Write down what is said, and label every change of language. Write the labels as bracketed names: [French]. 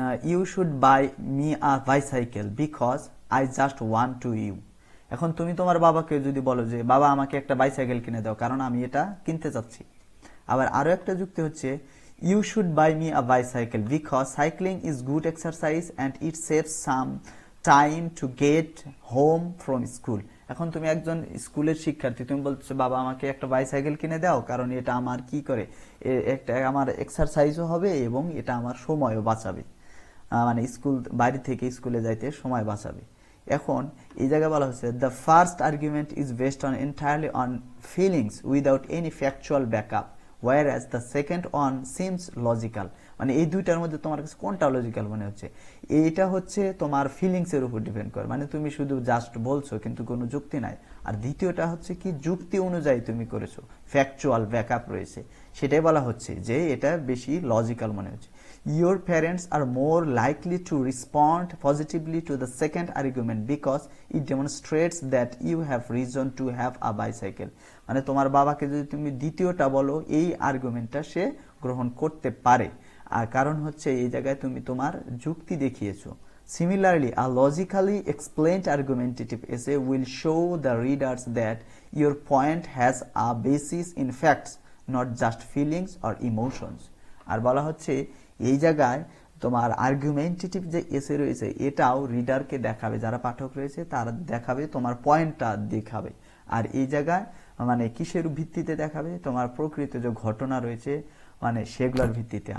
[English] You should buy me a bicycle because I just want to you. [Bangla] এখন তুমি তোমার বাবাকে যদি বলো যে বাবা আমাকে একটা বাইসাইকেল কিনে দাও কারণ আমি এটা কিনতে চাচ্ছি। আবার আরো একটা যুক্তি হচ্ছে [English] You should buy me a bicycle because cycling is good exercise and it saves some time to get home from school. [Bangla] এখন তুমি একজন স্কুলের শিক্ষার্থী, তুমি বলছো বাবা আমাকে একটা বাইসাইকেল কিনে দাও, কারণ এটা আমার কি করে, একটা আমার এক্সারসাইজও হবে এবং এটা আমার সময়ও বাঁচাবে, মানে স্কুল বাড়ি থেকে স্কুলে যাইতে সময় বাঁচাবে। এখন এই জায়গায় বলা হচ্ছে [English] The first argument is based on entirely on feelings without any factual backup whereas the second one seems logical। [Bangla] মানে এই দুইটার মধ্যে তোমার কাছে কোনটা লজিক্যাল মনে হচ্ছে? এইটা হচ্ছে তোমার ফিলিংস এর উপর ডিপেন্ড করে, মানে তুমি শুধু জাস্ট বলছো কিন্তু কোনো যুক্তি নাই। আর দ্বিতীয়টা হচ্ছে কি যুক্তি অনুযায়ী তুমি করেছো, ফ্যাকচুয়াল ব্যাকআপ রয়েছে, সেটাই বলা হচ্ছে যে এটা বেশি লজিক্যাল মনে হচ্ছে। [English] Your parents are more likely to respond positively to the second argument because it demonstrates that you have reason to have a bicycle। [Bangla] মানে তোমার বাবাকে যদি তুমি দ্বিতীয়টা বলো, এই আর্গুমেন্টটা সে গ্রহণ করতে পারে, আর কারণ হচ্ছে এই জায়গায় তুমি তোমার যুক্তি দেখিয়েছো। [English] Similarly, a logically explained argumentative essay will show the readers that your point has a basis in facts, not just feelings or emotions। [Bangla] আর বলা হচ্ছে এই জায়গায় তোমার আর্গুমেন্টেটিভ যে এসে রয়েছে এটাও রিডারকে দেখাবে, যারা পাঠক রয়েছে তারা দেখাবে, তোমার পয়েন্টটা দেখাবে। আর এই জায়গায় মানে কিসের ভিত্তিতে দেখাবে? তোমার প্রকৃত যে ঘটনা রয়েছে মানে সেগুলোর ভিত্তিতে।